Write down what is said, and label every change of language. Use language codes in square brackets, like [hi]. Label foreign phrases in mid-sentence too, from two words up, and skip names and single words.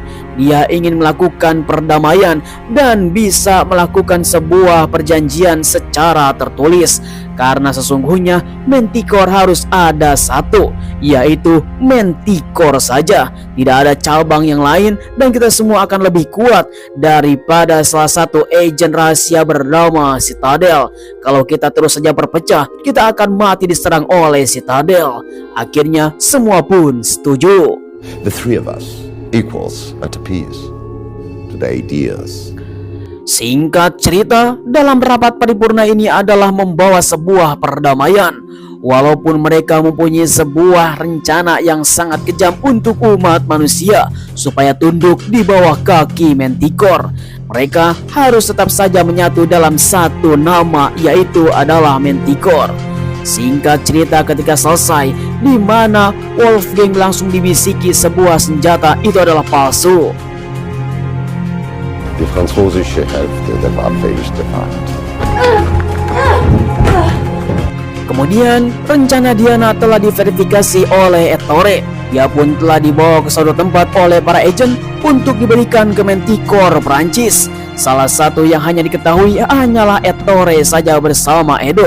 [id] Dia ingin melakukan perdamaian dan bisa melakukan sebuah perjanjian secara tertulis, karena sesungguhnya Manticore harus ada satu, yaitu Manticore saja. Tidak ada cabang yang lain, dan kita semua akan lebih kuat daripada salah satu agen rahasia bernama Citadel. Kalau kita terus saja berpecah, kita akan mati diserang oleh Citadel. Akhirnya semua pun setuju. [en] The three of us, equals at peace to the ideas. [id] Singkat cerita, dalam rapat paripurna ini adalah membawa sebuah perdamaian. Walaupun mereka mempunyai sebuah rencana yang sangat kejam untuk umat manusia supaya tunduk di bawah kaki Manticore, mereka harus tetap saja menyatu dalam satu nama, yaitu adalah Manticore. Singkat cerita, ketika selesai, di mana Wolfgang langsung dibisiki sebuah senjata itu adalah palsu. [de] Die französische Hälfte der Waffe ist defekt. [id] Kemudian rencana Diana telah diverifikasi oleh Ettore. Dia pun telah dibawa ke suatu tempat oleh para agen untuk diberikan ke Manticore Prancis. Salah satu yang hanya diketahui hanyalah Ettore saja bersama Edo.